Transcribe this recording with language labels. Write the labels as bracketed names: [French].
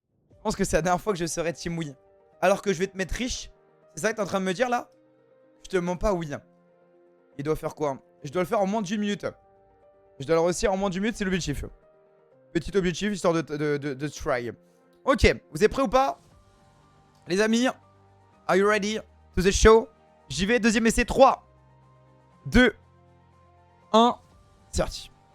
[French] Je pense que c'est la dernière fois que je serai Team Wii. Alors que je vais te mettre riche. C'est ça que t'es en train de me dire là? Je te mens pas, oui. Il doit faire quoi? Je dois le faire en moins d'une minute. Je dois le réussir en moins d'une minute, c'est l'objectif. Petit objectif, histoire de try. Ok, vous êtes prêts ou pas? Les amis, [English] are you ready to the show? [French] J'y vais, deuxième essai, 3, 2, 1, c'est parti.